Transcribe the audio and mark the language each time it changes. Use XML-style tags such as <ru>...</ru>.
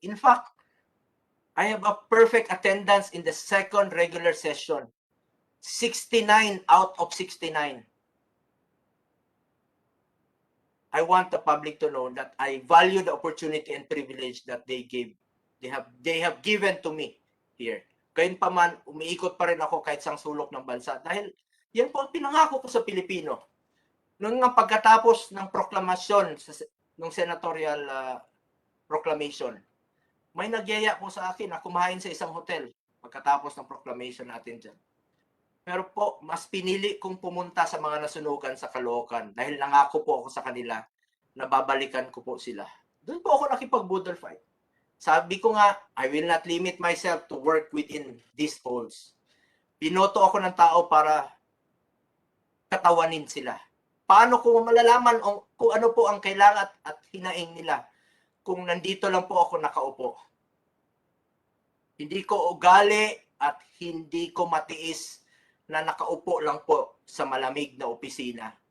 <en>In fact, I have a perfect attendance in the second regular session. 69 out of 69. I want the public to know that I value the opportunity and privilege that they have given to me here.</en> <tl>Gayunpaman, umiikot pa rin ako kahit sang sulok ng bansa dahil yan po ang pinangako ko sa Pilipino. Noon nga pagkatapos ng proklamasyon ng senatorial proclamation, may nagyaya po sa akin na kumain sa isang hotel pagkatapos ng proclamation natin dyan. Pero po, mas pinili kong pumunta sa mga nasunugan sa Caloocan dahil nangako po ako sa kanila na babalikan ko po sila. Doon po ako nakipag-budol fight. Sabi ko nga,</tl> <en>I will not limit myself to work within these halls.</en> <tl>Binoto ako ng tao para katawanin sila. Paano ko malalaman kung ano po ang kailangan at hinaing nila kung nandito lang po ako nakaupo? Hindi ko ugali at hindi ko matiis na nakaupo lang po sa malamig na opisina.</tl>